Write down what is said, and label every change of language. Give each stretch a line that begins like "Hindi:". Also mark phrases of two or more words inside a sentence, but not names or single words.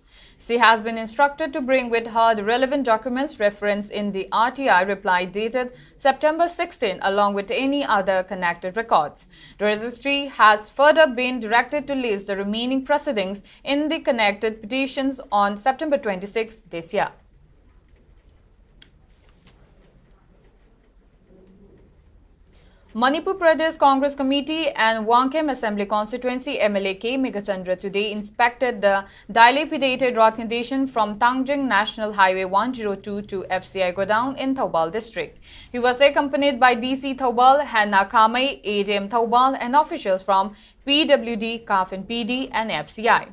English: She has been instructed to bring with her the relevant documents referenced in the RTI reply dated September 16 along with any other connected records. The registry has further been directed to list the remaining proceedings in the connected petitions on September 26 this year. Manipur Pradesh Congress Committee and Wangkhem Assembly Constituency MLA K. Megachandra today inspected the dilapidated road condition from Tangjung National Highway 102 to FCI Godown in Thoubal district. He was accompanied by DC Thoubal, Hanna Kamai, ADM Thoubal and officials from PWD, CAF and PD and FCI.